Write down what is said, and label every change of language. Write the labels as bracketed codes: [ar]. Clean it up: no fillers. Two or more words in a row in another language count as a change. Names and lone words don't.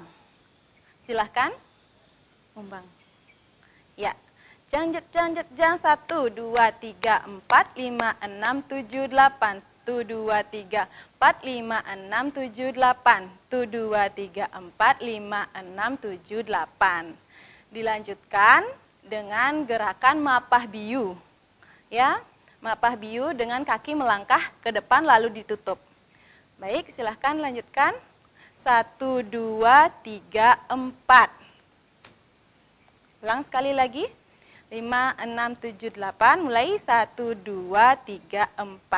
[id] Silahkan, ngumbang. Ya, jang, jang, jang, 1, 2, 3, 4, 5, 6, 7, 8. 1, 2, 3, 4, 5, 6, 7, 8. 1, 2, 3, 4, 5, 6, 7, 8. Dilanjutkan dengan gerakan mapah biu. Ya, mapah biu dengan kaki melangkah ke depan lalu ditutup. Baik, silahkan lanjutkan. 1, 2, 3, 4. Ulang sekali lagi. 5, 6, 7, 8. Mulai 1, 2, 3, 4.